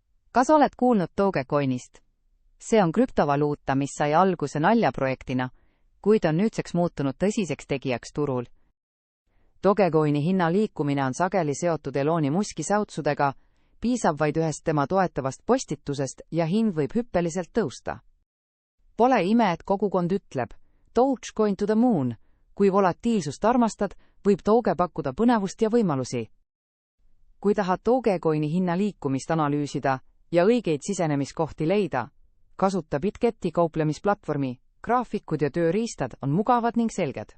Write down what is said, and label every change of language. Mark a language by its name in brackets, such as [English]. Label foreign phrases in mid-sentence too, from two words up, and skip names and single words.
[Estonian] Kas oled kuulnud Dogecoinist? See on krüptovaluuta, mis sai alguse naljaprojektina, kuid on nüüdseks muutunud tõsiseks tegijaks turul. Dogecoini hinna liikumine on sageli seotud Eloni Muski säutsudega, piisab vaid ühest tema toetavast postitusest ja hind võib hüppeliselt tõusta. Pole ime, et kogukond ütleb, [English] Dogecoin to the moon, [Estonian] kui volatiilsust armastad, võib Doge pakkuda põnevust ja võimalusi. Kui tahad Dogecoini hinna liikumist analüüsida ja õigeid sisenemiskohti leida, kasuta Bitgeti kauplemisplatvormi, graafikud ja tööriistad on mugavad ning selged.